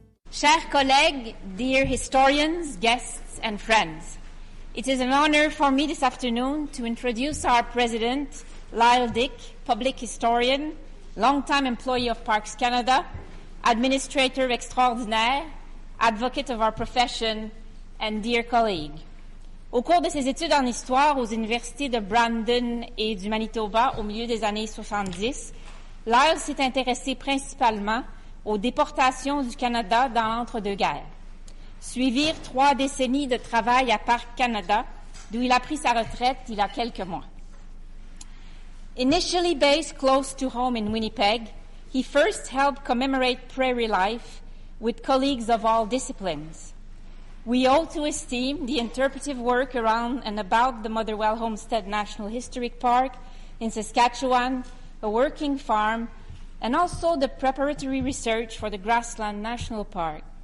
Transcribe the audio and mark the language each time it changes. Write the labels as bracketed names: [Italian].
[French] Chers collègues, [English] dear historians, guests, and friends, it is an honor for me this afternoon to introduce our president, Lyle Dick, public historian, longtime employee of Parks Canada, administrator extraordinaire, advocate of our profession, and dear colleague. [French] Au cours de ses études en histoire aux universités de Brandon et du Manitoba au milieu des années 70, Lyle s'est intéressé principalement aux déportations du Canada dans l'entre-deux-guerres. Suivirent 3 décennies de travail à Parc Canada, d'où il a pris sa retraite il y a quelques mois. [English] Initially based close to home in Winnipeg, he first helped commemorate prairie life with colleagues of all disciplines. We owe to his team the interpretive work around and about the Motherwell Homestead National Historic Park in Saskatchewan, a working farm, and also the preparatory research for the Grassland National Park.